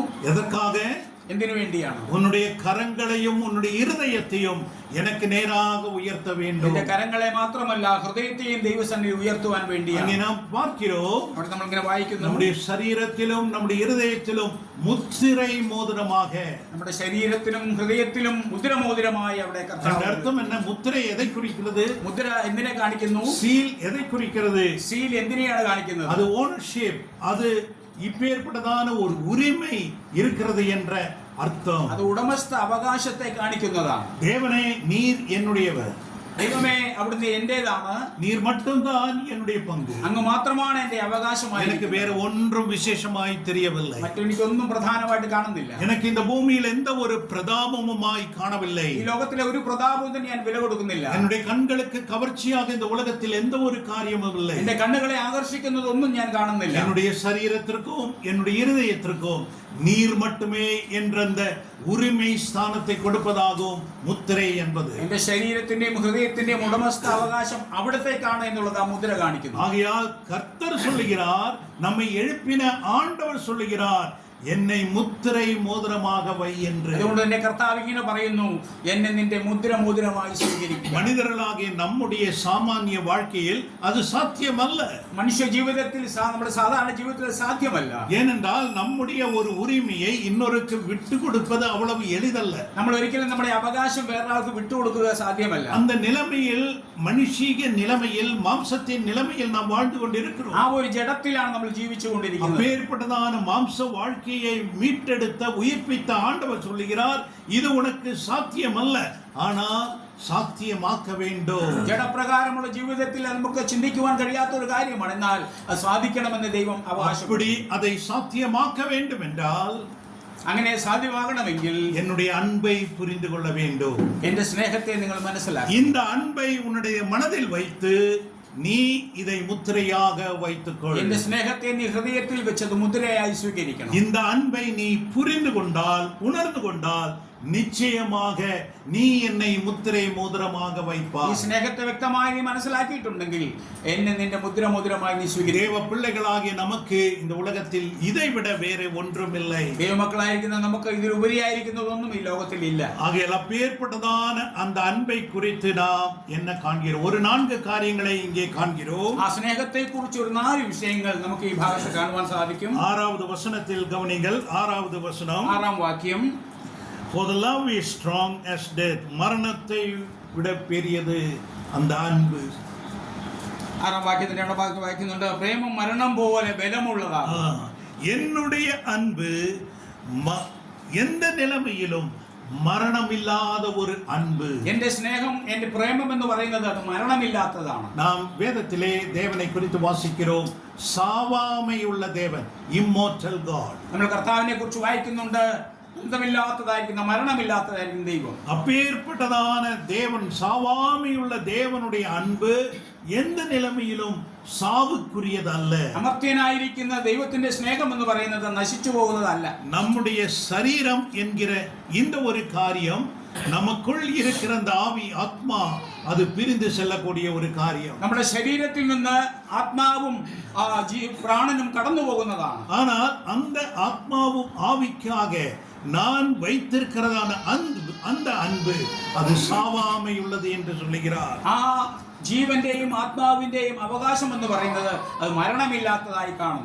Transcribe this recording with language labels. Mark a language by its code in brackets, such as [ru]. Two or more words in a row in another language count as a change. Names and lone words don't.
[ta] எதற்காக? [ml] എന്തിനു വേണ്ടിയാണ്? [ta] உன்னுடைய கரங்களையும் உன்னுடைய இருதயத்தையும் எனக்கு நேராக உயர்த்த வேண்டும். [ml] നിന്റെ കരങ്ങളെ മാത്രമല്ല ഹൃദയത്തെയും ദൈവസന്നിധിയിൽ ഉയർത്തുവാൻ വേണ്ടിയാണ്. [ta] அங்கே நாம் பார்க்கிறோம், [ml] അവിടെ നമ്മൾ ഇങ്ങനെ വായിക്കുന്നു, [ta] நம்முடைய சரீரத்திலும் நம்முடைய இருதயத்திலும் முத்திரை மோதிரமாக. [ml] നമ്മുടെ ശരീരത്തിലും ഹൃദയത്തിലും മുദ്രമോതിരമായി അവിടെ [ta] அந்த [ml] കർത്താവ്. [ta] அர்த்தம் என்ன? முத்திரை எதை குறிக்கிறது? [ml] മുദ്ര എന്തിനെ കാണിക്കുന്നു? [ta] சீல் எதை குறிக்கிறது? [ml] സീൽ എന്തിനെയാണ് കാണിക്കുന്നത്? [ta] அது ஓனர்ஷிப், அது இப்பேற்பட்டதான ஒரு உரிமை இருக்கிறது என்ற அர்த்தம். [ml] അത് ഉടമസ്ഥ അവകാശത്തെ കാണിക്കുന്നതാണ്. [ta] தேவனே நீர் என்னுடையவர், [ml] ദൈവമേ അവിടുന്ന് എന്റേതാണ്, [ta] நீர் மட்டும்தான் என்னுடைய பங்கு, [ml] അങ്ങ് മാത്രമാണ് എന്റെ അവകാശമായി. [ta] எனக்கு வேற ஒன்றும் விசேஷமாய் தெரியவில்லை, [ml] മറ്റെനിക്കൊന്നും പ്രധാനമായിട്ട് കാണുന്നില്ല. [ta] எனக்கு இந்த பூமியில் எந்த ஒரு பிரதாபமுமாய் காணவில்லை, [ml] ഈ ലോകത്തിലെ ഒരു പ്രതാപവും തന്നെ ഞാൻ വില കൊടുക്കുന്നില്ല. [ta] என்னுடைய கண்களுக்கு கவர்ச்சியாக இந்த உலகத்தில் எந்த ஒரு காரியமும் இல்லை, [ml] എന്റെ കണ്ണുകളെ ആകർഷിക്കുന്നതൊന്നും ഞാൻ കാണുന്നില്ല. [ta] என்னுடைய சரீரத்திற்கும் என்னுடைய இருதயத்திற்கும் நீர் மட்டுமே என்ற அந்த உரிமை ஸ்தானத்தை கொடுப்பதாகும் முத்திரை என்பது. [ml] എന്റെ ശരീരത്തിന്റെയും ഹൃദയത്തിന്റെയും ഉടമസ്ഥ അവകാശം അവിടത്തേക്കാണ് എന്നുള്ളത് ആ മുദ്ര കാണിക്കുന്നു. [ta] ஆகையால் கர்த்தர் சொல்லுகிறார், நம்மை எழுப்பின ஆண்டவர் சொல்லுகிறார், என்னை முத்திரை மோதிரமாக வை என்று. [ml] അതുകൊണ്ട് തന്നെ കർത്താവ് ഇങ്ങനെ പറയുന്നു, എന്നെ നിന്റെ മുദ്ര മോതിരമായി സ്വീകരിക്കുക. [ta] மனிதர்களாகிய நம்முடைய சாமானிய வாழ்க்கையில் அது சாத்தியமல்ல. [ml] മനുഷ്യ ജീവിതത്തിൽ നമ്മുടെ സാധാരണ ജീവിതത്തിൽ സാധ്യമല്ല. [ta] ஏனென்றால் நம்முடைய ஒரு உரிமையை இன்னொருக்கு விட்டு கொடுப்பது அவ்வளவு எளிதல்ல. [ml] നമ്മൾ ഒരിക്കലും നമ്മുടെ അവകാശം വേറൊരാൾക്ക് വിട്ടുകൊടുക്കുക സാധ്യമല്ല. [ta] அந்த நிலைமையில், மனுஷீக நிலைமையில், மாம்சத்தின் நிலைமையில் நாம் வாழ்ந்து கொண்டிருக்கிறோம். [ml] ആ ഒരു ജഡത്തിലാണ് നമ്മൾ ജീവിച്ചുകൊണ്ടിരിക്കുന്നത്. [ta] அப்பேற்பட்டதான மாம்ச வாழ்க்கையை மீட்டெடுத்த உயிர்ப்பித்த ஆண்டவர் சொல்லுகிறார், இது உனக்கு சாத்தியமல்ல, ஆனால் சாத்தியமாக்க வேண்டும். [ml] ജഡപ്രകാരമുള്ള ജീവിതത്തിൽ നമുക്ക് ചിന്തിക്കുവാൻ കഴിയാത്ത ഒരു കാര്യമാണ്, എന്നാൽ അത് സാധിക്കണമെന്ന് ദൈവം അവകാശപ്പെടുന്നു. [ta] அப்படி அதை சாத்தியமாக்க வேண்டும் என்றால், [ml] അങ്ങനെ സാധ്യമാകണമെങ്കിൽ [ta] என்னுடைய அன்பை புரிந்து கொள்ள வேண்டும். [ml] എന്റെ സ്നേഹത്തെ നിങ്ങൾ മനസ്സിലാക്കണം. [ta] இந்த அன்பை உன்னுடைய மனதில் வைத்து நீ இதை முத்திரையாக வைத்துக்கொள். [ml] എന്റെ സ്നേഹത്തെ നീ ഹൃദയത്തിൽ വെച്ചത് മുദ്രയായി സ്വീകരിക്കണം. [ta] இந்த அன்பை நீ புரிந்து கொண்டால், உணர்ந்து கொண்டால், நிச்சயமாக நீ என்னை முத்திரை மோதிரமாக [ml] ഈ [ta] வைப்பாய். [ml] സ്നേഹത്തെ വ്യക്തമായി നീ മനസ്സിലാക്കിയിട്ടുണ്ടെങ്കിൽ എന്നെ നിന്റെ മുദ്ര മോതിരമായി നീ സ്വീകരിക്കും. [ta] தேவ பிள்ளைகளாகிய நமக்கு இந்த உலகத்தில் இதைவிட வேற ஒன்றும் இல்லை. [ml] ദൈവമക്കളായിരിക്കുന്ന നമുക്ക് ഇതിലുപരിയായിരിക്കുന്നതൊന്നും ഈ ലോകത്തിൽ ഇല്ല. [ta] ஆகையால் அப்பேற்பட்டதான அந்த அன்பை குறித்து நாம் என்ன காண்கிறோம்? ஒரு 4 காரியங்களை இங்கே காண்கிறோம். [ml] ആ സ്നേഹത്തെ കുറിച്ച് ഒരു 4 വിഷയങ്ങൾ നമുക്ക് ഈ ഭാഗത്ത് കാണുവാൻ സാധിക്കും. [ta] 6வது வசனத்தில் கவனிங்கள். 6வது வசனம், [ml] 6ാം വാക്യം, [en] For the love is strong as death. [ta] மரணத்தை விட பெரியது அந்த அன்பு. [ml] 6ാം വാക്യത്തിന്റെ 2ാം ഭാഗത്ത് വായിക്കുന്നുണ്ട്, പ്രേമം മരണം പോലെ ബലമുള്ളതാണ്. [ta] என்னுடைய அன்பு எந்த நிலைமையிலும் மரணமில்லாத ஒரு அன்பு. [ml] എന്റെ സ്നേഹം, എന്റെ പ്രേമം എന്ന് പറയുന്നത് അത് മരണമില്ലാത്തതാണ്. [ta] நாம் வேதத்திலே தேவனை குறித்து வாசிக்கிறோம், சாவாமையுள்ள தேவன், [en] immortal God. [ml] നമ്മൾ കർത്താവിനെ കുറിച്ച് വായിക്കുന്നുണ്ട്, അന്തമില്ലാത്തതായിരിക്കുന്ന മരണമില്ലാത്തതായിരിക്കും ദൈവം. [ta] அப்பேற்பட்டதான தேவன், சாவாமையுள்ள தேவனுடைய அன்பு எந்த நிலைமையிலும் சாவுக்குரியதல்ல. [ml] അമർത്യനായിരിക്കുന്ന ദൈവത്തിന്റെ സ്നേഹം എന്ന് പറയുന്നത് നശിച്ചു പോകുന്നതല്ല. [ta] நம்முடைய சரீரம் என்கிற இந்த ஒரு காரியம், நமக்குள் இருக்கிற அந்த ஆவி, ஆத்மா, அது பிரிந்து செல்லக்கூடிய ஒரு காரியம். [ml] നമ്മുടെ ശരീരത്തിൽ നിന്ന് ആത്മാവും പ്രാണനും കടന്നു പോകുന്നതാണ്. [ta] ஆனால் அந்த ஆத்மாவும் ஆவிக்காக நான் வைத்திருக்கிறதான அந்த அன்பு அது சாவாமை உள்ளது என்று சொல்லுகிறார். [ml] ആ ജീവന്റെയും ആത്മാവിന്റെയും അവകാശം എന്ന് പറയുന്നത് അത് മരണമില്ലാത്തതായി കാണും.